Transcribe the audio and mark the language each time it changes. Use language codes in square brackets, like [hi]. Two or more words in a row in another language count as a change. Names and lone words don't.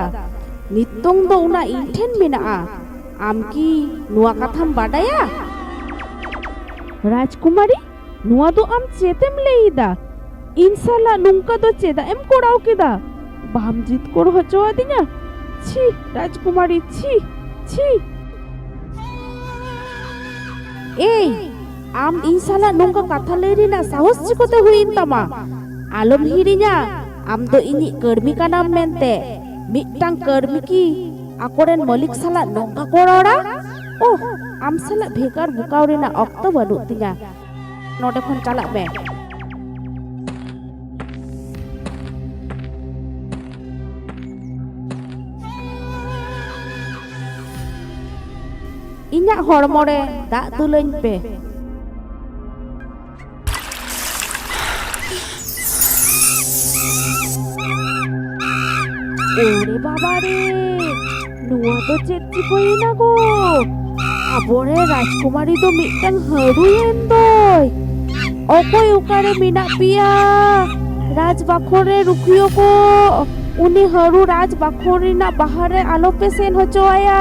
[sat] ᱱᱤᱛᱚᱝ ᱫᱚ ᱚᱱᱟ ᱤᱧ ᱴᱷᱮᱱ ᱢᱮᱱᱟᱜᱼᱟ। ᱟᱢ ᱠᱤ ᱱᱚᱣᱟ ᱠᱟᱛᱷᱟᱢ ᱵᱟᱰᱟᱭᱟ? ᱨᱟᱡᱽᱠᱩᱢᱟᱨᱤ, ᱱᱚᱣᱟ ᱫᱚ ᱟᱢ ᱪᱮᱫᱮᱢ ᱞᱟᱹᱭᱫᱟ? ᱤᱧ ᱥᱟᱞᱟᱜ ᱱᱚᱝᱠᱟ ᱫᱚ ᱪᱮᱫᱟᱜ ᱮᱢ ᱠᱚᱨᱟᱣ ᱠᱮᱫᱟ? ᱵᱟᱢ ᱡᱤᱛᱠᱟᱹᱨ ᱦᱚᱪᱚ ᱟᱫᱤᱧᱟ? [bn] ছি রাজকুমারী, ছি ছি। [sat] এই, আম ᱤᱧ ᱥᱟᱞᱟᱜ ᱱᱚᱝᱠᱟ ᱠᱟᱛᱷᱟ ᱞᱟᱹᱭ ᱨᱮᱱᱟᱜ ᱥᱟᱦᱚᱥ ᱪᱤᱠᱟᱹᱛᱮ ᱦᱩᱭᱮᱱ ᱛᱟᱢᱟ? ᱟᱞᱚᱢ ᱦᱤᱲᱤᱧᱟ, ᱟᱢ ᱫᱚ ᱤᱧᱤᱡ ᱠᱟᱹᱲᱢᱤ ᱠᱟᱱᱟᱢ ᱢᱮᱱᱛᱮ। ᱢᱤᱫᱴᱟᱝ ᱠᱟᱹᱲᱢᱤ ᱠᱤ ᱟᱠᱚᱨᱮᱱ ᱢᱟᱹᱞᱤᱠ ᱥᱟᱞᱟᱜ ᱱᱚᱝᱠᱟ ᱠᱚ ᱨᱚᱲᱟ? ᱳᱦ, ᱟᱢ ᱥᱟᱞᱟᱜ ᱵᱷᱮᱜᱟᱨ ᱵᱚᱠᱟᱣ ᱨᱮᱱᱟᱜ ᱚᱠᱛᱚ ᱵᱟᱹᱱᱩᱜ ᱛᱤᱧᱟ। ᱱᱚᱰᱮ ᱠᱷᱚᱱ ᱪᱟᱞᱟᱜ ᱢᱮ। ᱤᱧᱟᱹᱜ ᱦᱚᱲᱢᱚ ᱨᱮ ᱫᱟᱜ ᱫᱩᱞᱟᱹᱧ ᱯᱮ। [bn] ওরে বাবারে, [sat] ᱱᱚᱣᱟ ᱫᱚ ᱪᱮᱫ ᱪᱤᱠᱟᱹᱭᱮᱱᱟ ᱜো? ᱟᱵᱚᱨᱮᱱ ᱨᱟᱡᱽᱠᱩᱢᱟᱨᱤ ᱫᱚ ᱢᱤᱫᱴᱟᱝ ᱦᱟᱹᱲᱩᱭᱮᱱ ᱫᱚᱭ। ᱚᱠᱚᱭ ᱚᱠᱟᱨᱮ ᱢᱮᱱᱟᱜ ᱯᱮᱭᱟ ᱨᱟᱡᱽ ᱵᱟᱠᱷᱳᱞ ᱨᱮ ᱨᱩᱠᱷᱤᱭᱟᱹ ᱠᱚ? ᱩᱱᱤ ᱦᱟᱹᱲᱩ ᱨᱟᱡᱽ ᱵᱟᱠᱷᱳᱞ ᱨᱮᱱᱟᱜ ᱵᱟᱦᱟᱨᱮ ᱟᱞᱚᱯᱮ ᱥᱮᱱ ᱦᱚᱪᱚ ᱟᱭᱟ।